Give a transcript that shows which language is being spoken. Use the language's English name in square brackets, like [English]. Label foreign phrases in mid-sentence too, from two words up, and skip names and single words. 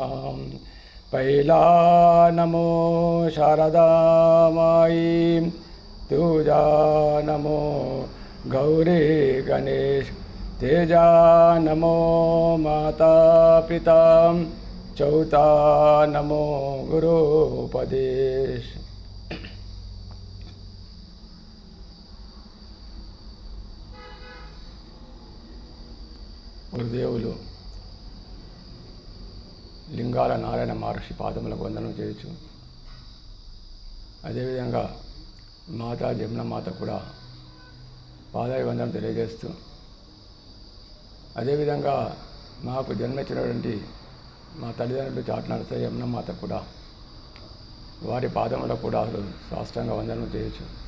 [Marathi] पहिला नमो शारदा माई, तुझा नमो गौरी गणेश, तेजा नमो माता पिता, चौथा नमो गुरुपदेश। [Telugu] గురుదేవులు లింగాల నారాయణ మహర్షి పాదములకు వందనం చేయొచ్చు. అదేవిధంగా మాతా జమున మాత కూడా పాదాభివందనం తెలియజేస్తూ, అదేవిధంగా మాకు జన్మించినటువంటి మా తల్లిదండ్రులు చాటు నరసయ్య యమున మాత కూడా వారి పాదములకు కూడా అసలు సాష్టాంగ వందనం చేయొచ్చు.